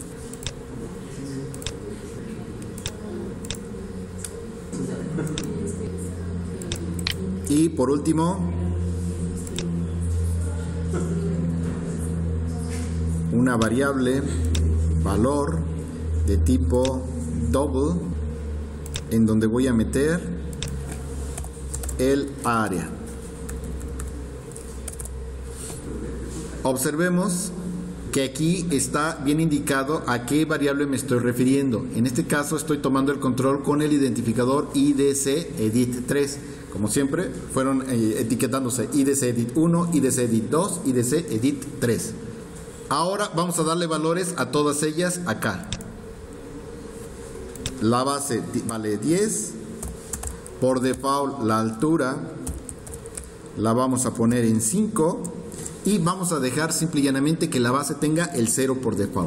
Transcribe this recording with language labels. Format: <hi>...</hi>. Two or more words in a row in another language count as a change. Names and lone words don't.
<es>Y por último, una variable valor de tipo double, en donde voy a meter el área. Observemos que aquí está bien indicado a qué variable me estoy refiriendo. En este caso estoy tomando el control con el identificador IDC edit 3. Como siempre, fueron etiquetándose IDC edit 1, IDC edit 2, IDC edit 3. Ahora vamos a darle valores a todas ellas acá. La base vale 10. Por default la altura la vamos a poner en 5. Y vamos a dejar simple y llanamente que la base tenga el 0 por default.</es>